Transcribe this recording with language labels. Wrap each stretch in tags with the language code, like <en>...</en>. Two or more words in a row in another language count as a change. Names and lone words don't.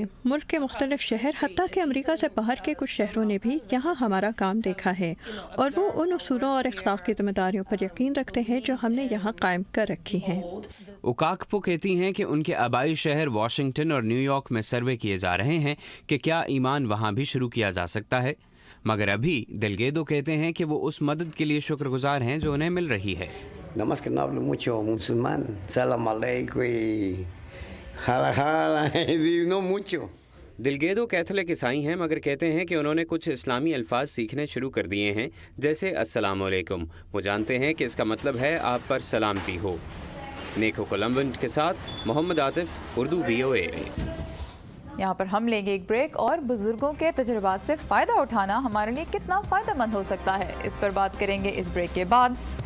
<ur>ملک کے مختلف شہر، حتیٰ کہ امریکہ سے باہر کے کچھ شہروں نے بھی یہاں ہمارا کام دیکھا ہے، اور وہ ان اصولوں اور اخلاق کی ذمہ داریوں پر یقین رکھتے ہیں جو ہم نے یہاں قائم کر رکھی ہیں۔ اوکاکپو کہتی ہیں کہ ان کے آبائی شہر واشنگٹن اور نیو یارک میں سروے کیے جا رہے ہیں کہ کیا ایمان وہاں بھی شروع کیا جا سکتا ہے، مگر ابھی دلگیدو کہتے ہیں کہ وہ اس مدد کے لیے شکر گزار ہیں جو انہیں مل رہی ہے۔</ur> <es>Nomás que no hablo mucho musulmán,</es> <ar>السلام عليكم</ar> <es>y jala jala, no mucho.</es> <ur>دلگیدو کیتھولک عیسائی ہیں، مگر کہتے ہیں کہ انہوں نے کچھ اسلامی الفاظ سیکھنے شروع کر دیے ہیں، جیسے السلام علیکم۔ وہ جانتے ہیں کہ اس کا مطلب ہے آپ پر سلامتی ہو۔ نیکو کولمبنٹ کے ساتھ محمد عاطف، اردو VOA۔ یہاں پر ہم لیں گے ایک بریک، اور بزرگوں کے تجربات سے فائدہ اٹھانا ہمارے لیے کتنا فائدہ مند ہو سکتا ہے، اس پر بات کریں گے اس بریک کے بعد۔</ur>